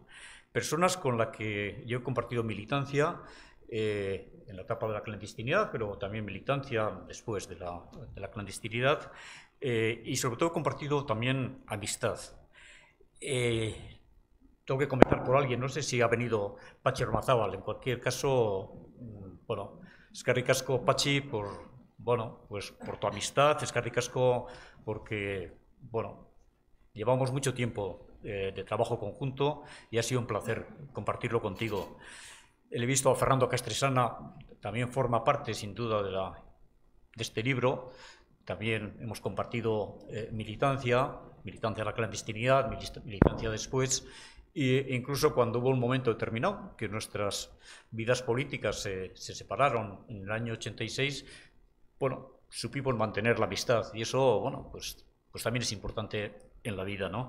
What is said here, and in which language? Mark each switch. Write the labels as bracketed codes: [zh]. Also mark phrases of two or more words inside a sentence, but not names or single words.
[es] Personas con las que yo he compartido militancia en la etapa de la clandestinidad, pero también militancia después de la clandestinidad, y sobre todo he compartido también amistad. tengo que comenzar por alguien, no sé si ha venido Patxi Ormazábal, en cualquier caso, [eu] bueno, eskerrik asko, Patxi, [es] pues por tu amistad, [eu] eskerrik asko [es] porque, bueno, llevamos mucho tiempo de trabajo conjunto y ha sido un placer compartirlo contigo. He visto a Fernando Castresana, también forma parte, sin duda, de este libro. También hemos compartido militancia a la clandestinidad, militancia después, e incluso cuando hubo un momento determinado que nuestras vidas políticas se separaron en el año 86, bueno, supimos mantener la amistad y eso, bueno, pues también es importante en la vida, ¿no?